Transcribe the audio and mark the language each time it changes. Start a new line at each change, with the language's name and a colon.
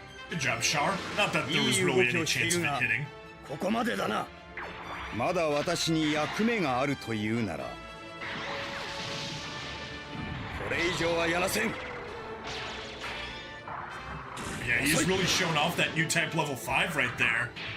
English: Good job, Char. Not that there was really any chance of it hitting.
Japanese: ここまでだな。まだ私に役目があるというなら、これ以上はやらせん。
English: Yeah, he's really shown off that new type level 5 right there.